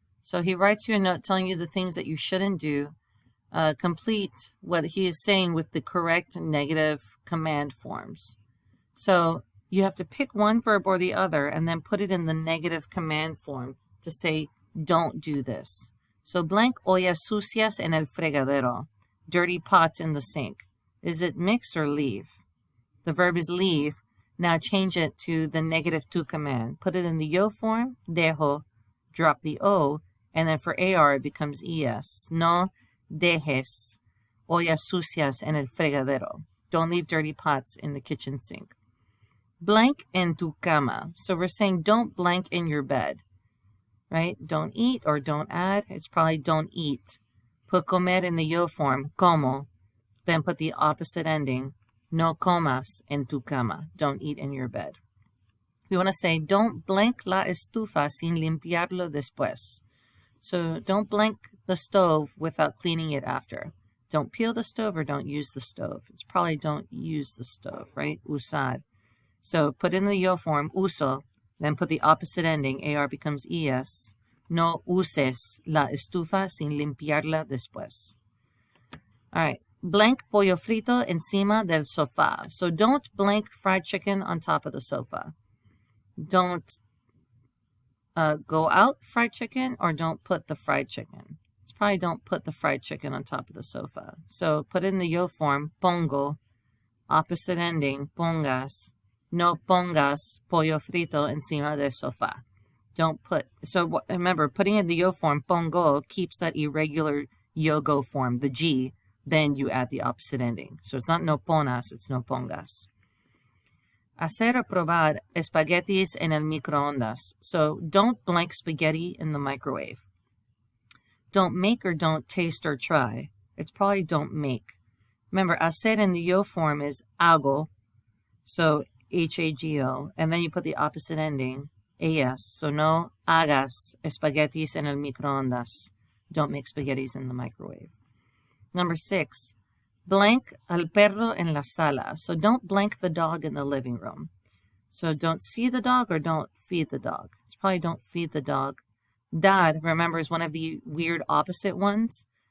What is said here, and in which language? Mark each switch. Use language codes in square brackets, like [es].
[en] So he writes you a note telling you the things that you shouldn't do. Complete what he is saying with the correct negative command forms. So you have to pick one verb or the other and then put it in the negative command form to say, don't do this. So blank [es] ollas sucias en el fregadero. [en] Dirty pots in the sink. Is it mix or leave? The verb is leave. Now change it to the negative to command. Put it in the yo form, dejo, drop the O, and then for AR it becomes ES. [es] No dejes ollas sucias en el fregadero. [en] Don't leave dirty pots in the kitchen sink. Blank [es] en tu cama. [en] So we're saying don't blank in your bed. right? Don't eat or don't add. It's probably don't eat. Put comer in the yo form, como. Then put the opposite ending, [es] no comas en tu cama. [en] Don't eat in your bed. We want to say, don't blank [es] la estufa sin limpiarlo después. [en] So don't blank the stove without cleaning it after. Don't peel the stove or don't use the stove. It's probably don't use the stove, right? Usar. So put in the yo form, uso, then put the opposite ending, AR becomes ES. [es] No uses la estufa sin limpiarla después. [en] All right. Blank [es] pollo frito encima del sofá. [en] So don't blank fried chicken on top of the sofa. Don't go out fried chicken or don't put the fried chicken. It's probably don't put the fried chicken on top of the sofa. So put in the yo form, pongo, opposite ending, pongas. [es] No pongas pollo frito encima del sofá. [en] Don't put, so remember, putting in the yo form, pongo, keeps that irregular yo-go form, the G, then you add the opposite ending. So it's not [es] no ponas, [en] it's [es] no pongas. Hacer o probar espaguetis en el microondas. [en] So don't blank spaghetti in the microwave. Don't make or don't taste or try. It's probably don't make. Remember, hacer in the yo form is hago, so H-A-G-O, and then you put the opposite ending, AS. [es] So no hagas espaguetis en el microondas. [en] Don't make spaghettis in the microwave. Number 6, blank [es] al perro en la sala. [en] So don't blank the dog in the living room. So don't see the dog or don't feed the dog. It's probably don't feed the dog. Dar, remember, is one of the weird opposite ones.